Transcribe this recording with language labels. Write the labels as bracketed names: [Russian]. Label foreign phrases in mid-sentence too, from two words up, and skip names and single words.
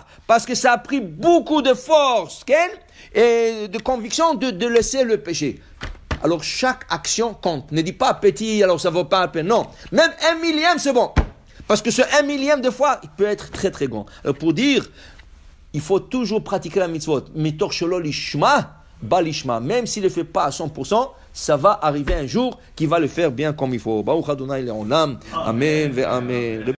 [French] Parce que ça a pris beaucoup de force, et de conviction de laisser le péché. Alors, chaque action compte. Ne dis pas petit, alors ça ne vaut pas la peine. Non. Même 1 millième, c'est bon. Parce que ce 1 millième, des fois, il peut être très, très grand. Alors, pour dire, il faut toujours pratiquer la mitzvot. [Hebrew] מתוך שלא לשמה, בלשמה. [French] Même s'il ne le fait pas à 100%, ça va arriver un jour qu'il va le faire bien comme il faut. [Hebrew] ברוך אדני לעולם. אמן ואמן.